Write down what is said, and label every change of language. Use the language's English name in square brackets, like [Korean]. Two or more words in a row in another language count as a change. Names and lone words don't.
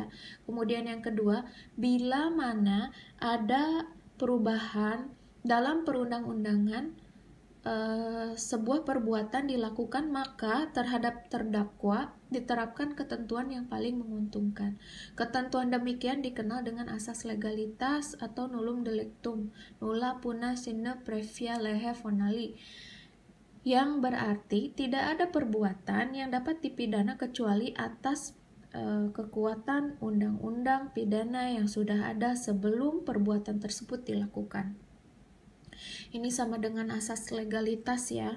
[Indonesian] Kemudian yang kedua, bila mana ada perubahan dalam perundang-undangan sebuah perbuatan dilakukan, maka terhadap terdakwa diterapkan ketentuan yang paling menguntungkan. Ketentuan demikian dikenal dengan asas legalitas atau [Latin] nullum delictum, nulla puna sine previa lege fonali, [Indonesian] yang berarti tidak ada perbuatan yang dapat dipidana kecuali atas kekuatan undang-undang pidana yang sudah ada sebelum perbuatan tersebut dilakukan. Ini sama dengan asas legalitas ya.